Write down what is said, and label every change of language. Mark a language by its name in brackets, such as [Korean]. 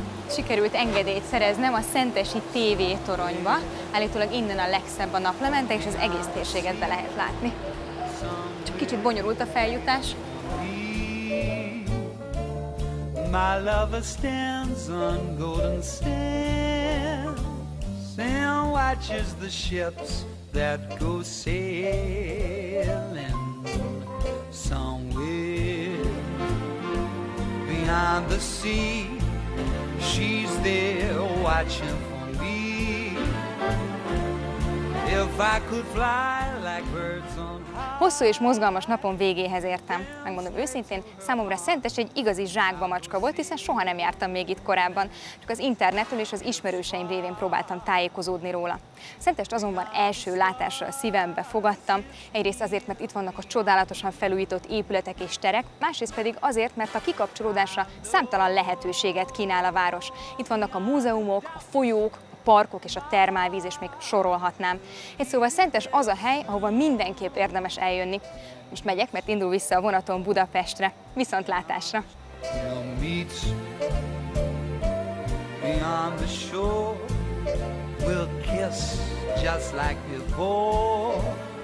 [Hungarian] Sikerült engedélyt szereznem a Szentesi TV toronyba. Állítólag innen a legszebb a naplemente, és az egész térséget be lehet látni. Csak kicsit bonyolult a feljutás. [English] My lover stands on golden sands and watches the ships that go sailing somewhere beyond the sea. She's there watching for me. If I could fly like birds on high. [Hungarian] Hosszú és mozgalmas napon végéhez értem. Megmondom őszintén, számomra Szentes egy igazi zsákba macska volt, hiszen soha nem jártam még itt korábban. Csak az internetről és az ismerőseim révén próbáltam tájékozódni róla. Szentest azonban első látásra a szívembe fogadtam. Egyrészt azért, mert itt vannak a csodálatosan felújított épületek és terek, másrészt pedig azért, mert a kikapcsolódásra számtalan lehetőséget kínál a város. Itt vannak a múzeumok, a folyók, parkok és a termálvíz, és még sorolhatnám. Egy szóval Szentes az a hely, ahova mindenképp érdemes eljönni. Most megyek, mert indul vissza a vonaton Budapestre. Viszontlátásra! [English] Beyond the shore, we'll kiss just like before.